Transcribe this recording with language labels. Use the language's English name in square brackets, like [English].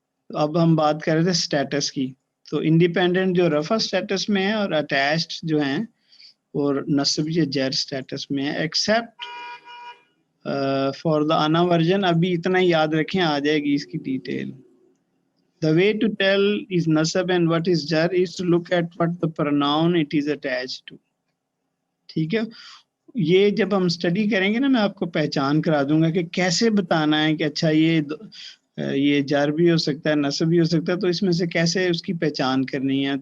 [Urdu] اب ہم بات کر رہے تھے سٹیٹس کی, تو انڈیپینڈنٹ جو رفع سٹیٹس میں ہے اور اٹیچڈ جو ہیں اور نصب یا جر سٹیٹس میں ہے, [English] Except for the Anna version. [Urdu] ابھی اتنا یاد رکھیں, آ جائے گی اس کی detail. [English] The way to tell is nasab and what is jar is to look at what the pronoun it is attached to. [Urdu] ٹھیک ہے, یہ جب ہم اسٹڈی کریں گے نا میں آپ کو پہچان کرا دوں گا کہ کیسے بتانا ہے کہ اچھا یہ جار بھی ہو سکتا ہے نصب بھی ہو سکتا ہے, تو اس میں سے کیسے اس کی پہچان کرنی ہے.